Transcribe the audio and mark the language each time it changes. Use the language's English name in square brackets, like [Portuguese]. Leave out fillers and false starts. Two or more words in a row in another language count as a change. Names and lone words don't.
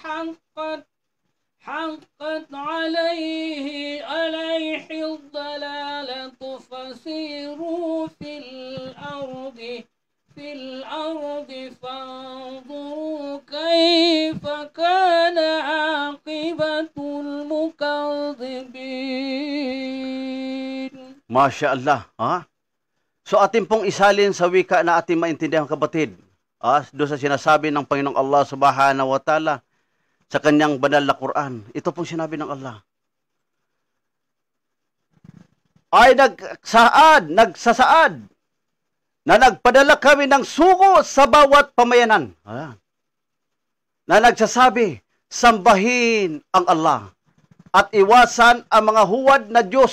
[Arabic] حقت عليه الضلالة فسيروا في الأرض فانظروا كيف كان عاقبة المكذبين. ما شاء الله. [Filipino] So atin pong isalin sa wika na ating maintindihan, kapatid. Doon sa sinasabi ng Panginoong Allah [Arabic] سبحانه وتعالى [Filipino] sa kanyang banal na Quran. Ito pong sinabi ng Allah. Ay nagsasaad na nagpadala kami ng sugo sa bawat pamayanan. Na nagsasabi, sambahin ang Allah at iwasan ang mga huwad na Diyos.